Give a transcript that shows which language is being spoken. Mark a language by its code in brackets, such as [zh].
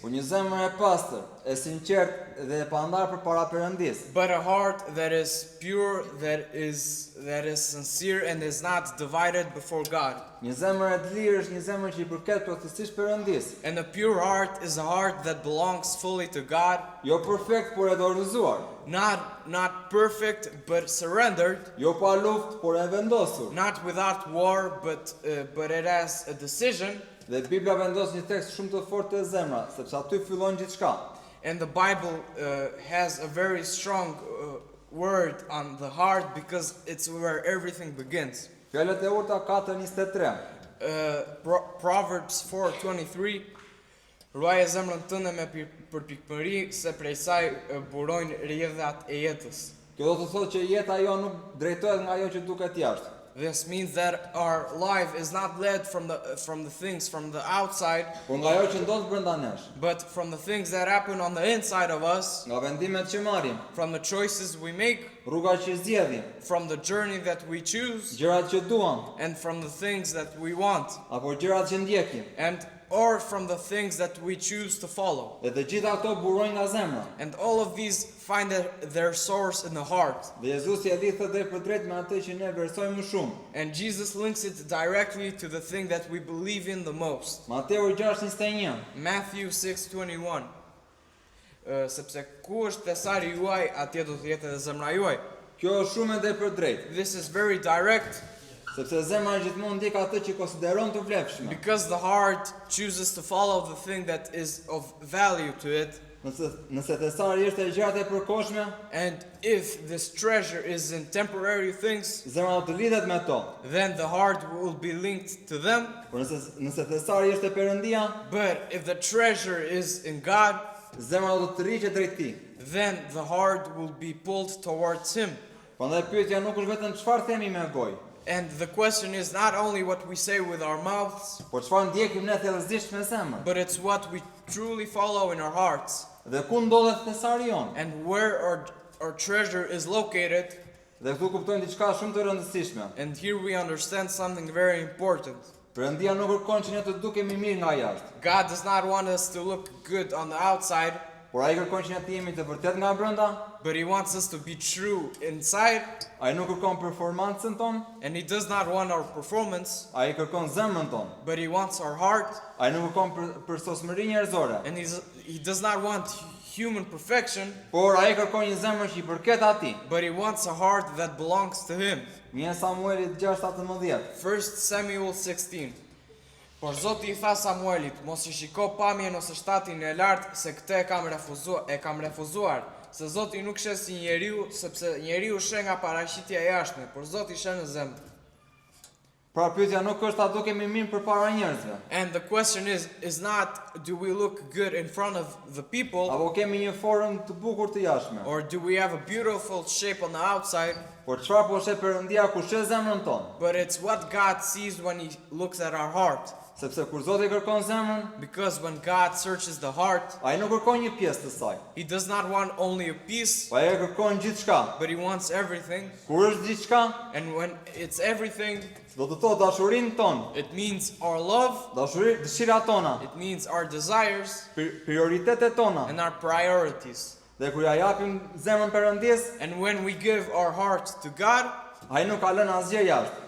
[sq] Por një zemër e pastër, e sinqertë dhe e pandar përpara Perëndisë. [en] but a heart that is pure, that is sincere and is not divided before God. [sq] Një zemër e të lirë është një zemër që I përket plotësisht Perëndisë. [en] And a pure heart is a heart that belongs fully to God, [sq] Jo perfekt, por e dorëzuar. [en] not perfect but surrendered, [sq] Jo pa luftë, por e vendosur. [en] not without war but it has a decision. [sq] Dhe Bibla vendos një tekst shumë të fortë te zemra, sepse aty fillon gjithçka. [en] And the Bible has a very strong word on the heart because it's where everything begins. [sq] Fjalët e urta 4:23. Proverbs 4:23, ruaje zemrën tënde me përpikpëri se prej saj burojnë rrjedhat e jetës. Kjo do të thotë që jeta jo nuk drejtohet nga ajo që duket jashtë. [en] This means that our life is not led from the things from the outside, [sq] Por nga ajo që ndodh brenda nesh, [en] but from the things that happen on the inside of us, [sq] nga vendimet që marrim, [en] from the choices we make, [sq] rruga që zgjedhim, [en] from the journey that we choose, [sq] gjërat që duam, [en] and from the things that we want, [sq] apo gjërat që ndjekim. [en] or from the things that we choose to follow. [sq] Dhe të gjitha ato burojnë nga zemra. [en] And all of these find their source in the heart. [sq] Dhe Jezusi e lidhë drejt për drejt me atë që ne vlerësojmë më shumë. [en] And Jesus links it directly to the thing that we believe in the most. [sq] Mateu 6:21. [en] Matthew 6:21. [sq] Sepse ku është thesari juaj, atje do të jetë edhe zemra juaj. Kjo është shumë e drejtpërdrejtë, [en] This is very direct [sq] sepse zemra gjithmonë ndjek atë që konsideron të vlefshme. [en] because the heart chooses to follow the thing that is of value to it. [sq] Nëse thesari është e gjatë e përkohshme, [en] And if this treasure is in temporary things, [sq] zemra do të lidhet me to. [en] then the heart will be linked to them. [sq] Por nëse thesari është e Perëndia, [en] But if the treasure is in God, [sq] zemra do të rriqet drejt tij. [en] then the heart will be pulled towards Him. [sq] Prandaj pyetja nuk është vetëm çfarë themi me gojë, [en] And the question is not only what we say with our mouths, [sq] por çfarë ndjekim ne thellësisht me zemër. [en] but it's what we truly follow in our hearts. [sq] Dhe ku ndodhet thesari jon? [en] And where our treasure is located. [sq] Dhe këtu kuptojmë diçka shumë të rëndësishme. [en] And here we understand something very important. [sq] Perëndia nuk kërkon që ne të dukemi mirë nga jashtë, [en] God does not want us to look good on the outside, [sq] por ai kërkon që ne të jemi të vërtet nga brenda. [en] but He wants us to be true inside. [sq] Ai nuk kërkon performancën tonë, [en] And He does not want our performance, [sq] ai kërkon zemrën tonë. [en] but He wants our heart. [sq] Ai nuk kërkon për sosmëri njerëzore, [en] And He does not want human perfection, [sq] por ai kërkon një zemër që I përket atij. [en] but He wants a heart that belongs to Him. [sq] Vjen Samueli 6:17. [en] 1 Samuel 16. [sq] Por Zoti I tha Samuelit, mos I shiko pamjen ose shtatin e lartë, se këtë e kam refuzuar, se Zoti nuk shes si njeriu, sepse njeriu sheh nga paraqitja e jashtme, por Zoti sheh në zemër. Pra pyetja nuk është a dukemi mirë përpara njerëzve, [en] And the question is not do we look good in front of the people, [sq] apo kemi një formë të bukur të jashtme, [en] or do we have a beautiful shape on the outside, [sq] por çfarë po sheh Perëndia ku sheh zemrën tonë. [en] but it's what God sees when He looks at our heart. [sq] Sepse kur Zoti kërkon zemrën, [en] Because when God searches the heart, [sq] ai nuk kërkon një pjesë të saj, [en] He does not want only a piece, [sq] po ai kërkon gjithçka. [en] but He wants everything. [sq] Kur është gjithçka, [en] And when it's everything, [sq] do të thotë dashurinë tonë, [en] it means our love, [sq] dëshirat tona, [en] it means our desires, [sq] prioritetet tona. [en] and our priorities. [sq] Dhe kur ja japim zemrën Perëndis, [en] And when we give our heart to God, [sq] ai nuk ka lënë asgjë jashtë.